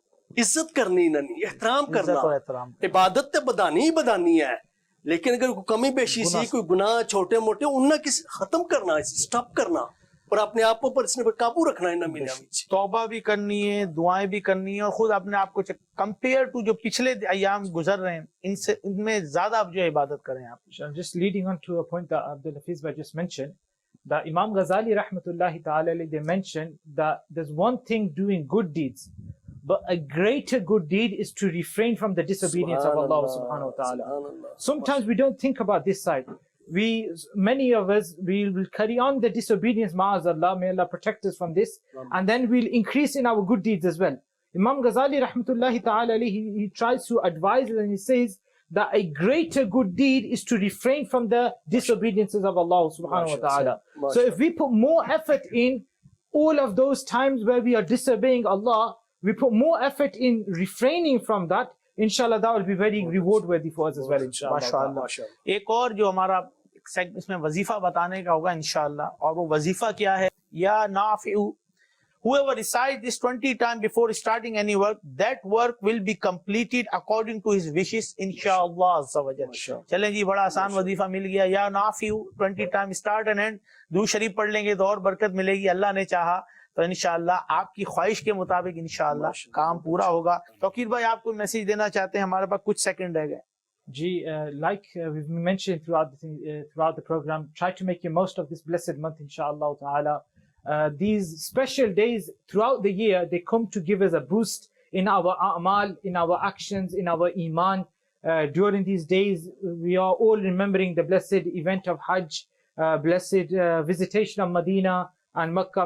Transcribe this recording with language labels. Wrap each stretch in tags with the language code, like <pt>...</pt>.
<ur>عزت کرنی نہیں, احترام کرنا, عبادت تے بدانی ہی بدانی ہے, لیکن اگر کوئی کمی بیشی سی کوئی گناہ چھوٹے موٹے انہاں کس ختم کرنا ہے, سٹاپ کرنا اور اپنے آپ پر اس نے قابو رکھنا ہے. توبہ بھی کرنی ہے, دعائیں بھی کرنی ہے, اور خود اپنے آپ کو کمپیئر ٹو جو پچھلے ایام گزر رہے ہیں ان میں زیادہ آپ جو عبادت کریں. آپ</ur> <en>just leading on to a point that Abdul Hafiz bhai just mentioned, that Imam Ghazali rahmatullahi ta'ala alayhi, they mentioned that there's one thing doing good deeds, but a greater good deed is to refrain from the disobedience of Allah subhanahu wa ta'ala. Sometimes we don't think about this side. Many of us, we will carry on the disobedience, ma'azallah, may Allah protect us from this, and then we'll increase in our good deeds as well. Imam Ghazali rahmatullahi ta'ala alayhi, he tries to advise us and he says that a greater good deed is to refrain from the disobediences of Allah subhanahu wa ta'ala. So if we put more effort in all of those times where we are disobeying Allah, we put more effort in refraining from that, inshallah that will be very reward worthy for us as well, inshallah.</en> <ur>ایک اور جو ہمارا اس میں وظیفہ بتانے کا ہوگا انشاءاللہ, اور وہ وظیفہ کیا ہے؟ یا نافع,</ur> <en>whoever recites this 20 times before starting any work, that work will be completed according to his wishes, inshallah azza wa jalla.</en> <ur>چلیں جی, بڑا آسان وظیفہ مل گیا. یا نافع</ur> <en>20 times start and end,</en> <ur>درود شریف پڑھ لیں گے تو اور برکت ملے گی, اللہ نے چاہا تو انشاءاللہ آپ کی خواہش کے مطابق انشاءاللہ کام پورا ہوگا. توقیر بھائی آپ کو میسج دینا چاہتے ہیں؟ ہمارے پاس کچھ سیکنڈ رہ گئے.</ur> <en>like we've mentioned throughout the program, try to make the most of this blessed month, inshallah ta'ala. These special days throughout the year, they come to give us a boost in our a'mal, in our actions, in our iman. During these days, we are all remembering the blessed event of Hajj, blessed visitation of Medina and Makkah.</en>